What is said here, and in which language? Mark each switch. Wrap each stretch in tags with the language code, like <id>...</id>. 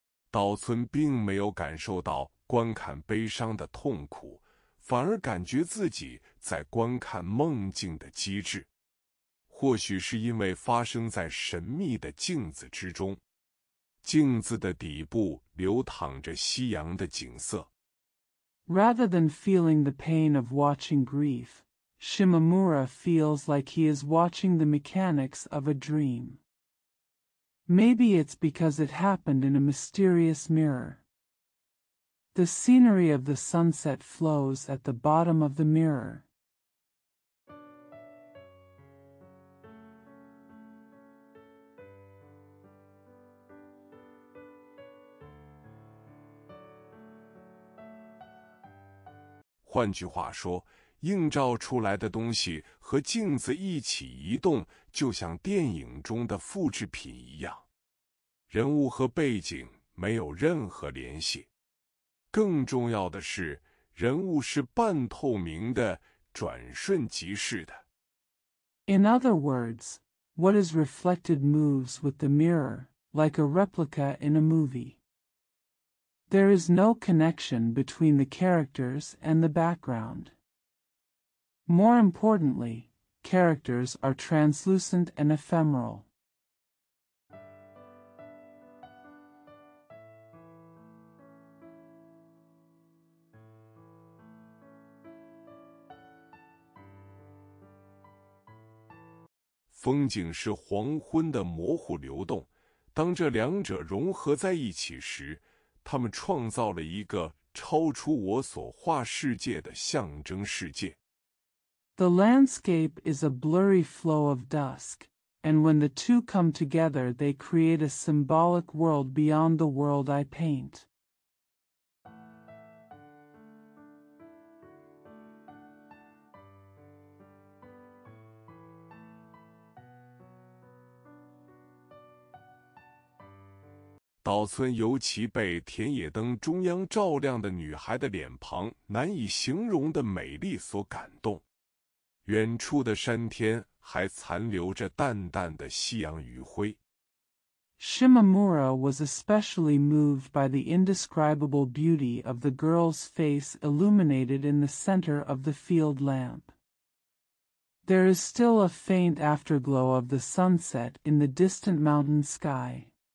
<zh>岛村并没有感受到观看悲伤的痛苦，反而感觉自己在观看梦境的机智。或许是因为发生在神秘的镜子之中，镜子的底部流淌着夕阳的景色。</zh> <en>rather than feeling the pain of watching grief, Shimamura feels like he is watching the mechanics of a dream. Maybe it's because it happened in a mysterious mirror. The scenery of the sunset flows at the bottom of the mirror.</en> <zh>换句话说，映照出来的东西和镜子一起移动，就像电影中的复制品一样。人物和背景没有任何联系。更重要的是，人物是半透明的，转瞬即逝的。</zh> <en>In other words, what is reflected moves with the mirror, like a replica in a movie. There is no connection between the characters and the background. More importantly, characters are translucent and ephemeral.</en> <zh>风景是黄昏的模糊流动，当这两者融合在一起时，他们创造了一个超出我所画世界的象征世界。</zh> <en>The landscape is a blurry flow of dusk, and when the two come together they create a symbolic world beyond the world I paint.</en> <zh>岛村尤其被田野灯中央照亮的女孩的脸庞难以形容的美丽所感动。远处的山天还残留着淡淡的夕阳余晖。</zh> <en>Shimamura was especially moved by the indescribable beauty of the girl's face illuminated in the center of the field lamp. There is still a faint afterglow of the sunset in the distant mountain sky.</en>